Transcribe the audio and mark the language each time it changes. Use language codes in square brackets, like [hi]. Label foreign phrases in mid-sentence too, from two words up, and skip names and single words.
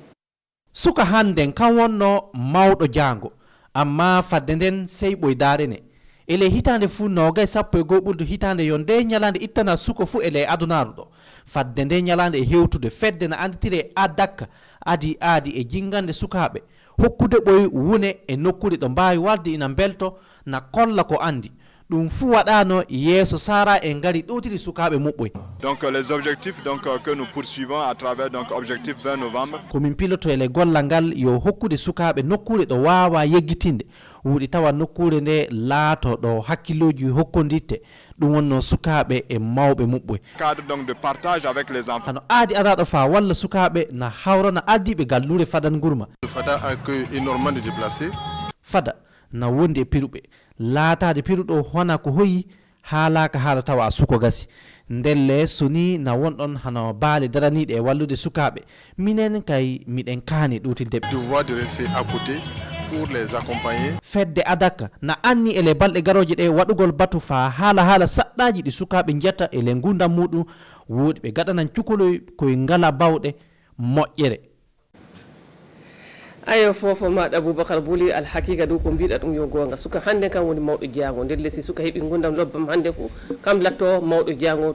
[ff] suka hannden kan wonno mawɗo jango amma fadde nden sey ɓoydare ne ele hitande fuu 21 ɓurdu hitande yo nde ñalande ittana suka fuu ele adunaru ɗo fadde nde ñalande e hewtude fedde na anditire a dakka adi e jingande sukaɓe hokkude ɓoy wune e nokkude ɗo mbawi walde ina belto na kolla ko andi ɗum fuu waɗano yeeso sara e ngari ɗowtiri sukaɓe muɓɓoy. [fr] Donc les objectifs donc que nous poursuivons à travers donc objectif 20 novembre. [ff] komin piloto ele gollal ngal yo hokkude sukaɓe nokkure ɗo wawa yeggitinde wuuɗi tawa nokkure nde laato ɗo hakkilloji hokkoditte ɗum wonno sukaɓe e mawɓe muɓɓoy. [fr] Cadre donc de partage avec les enfants. [ff] hano aadi araɗo fa walla sukaɓe na hawrana ardiɓe gallure fadan gurma. [fr] Fada accueille énormément de déplacés. [ff] fada na wondi e piruɓe laatade piruɗo hona ko hoyi haalaka haala tawa suko gasi ndelle soni na wonɗon hano baale daraniɗe e wallude sukaɓe minen kay miɗen kaani ɗutildeɓe [fr] Devoir de rester à côté pour les accompagner. [ff] fedde adaka na anni ele balɗe garoje ɗe waɗugol batu fa haala saɗɗaji ɗi sukaɓe jetta ele gurdam muɗum woɗi ɓe gaɗanan cukoloy koye ngala bawɗe moƴƴere. ayo fofo maɗa Boubacar Boli alhakika ɗum ko mbiɗa ɗum yo gonga suka hande kam woni mawɗo jeyango nder leydi suka heeɓi gurdam lobbam hande fo kam latto mawɗo jeyango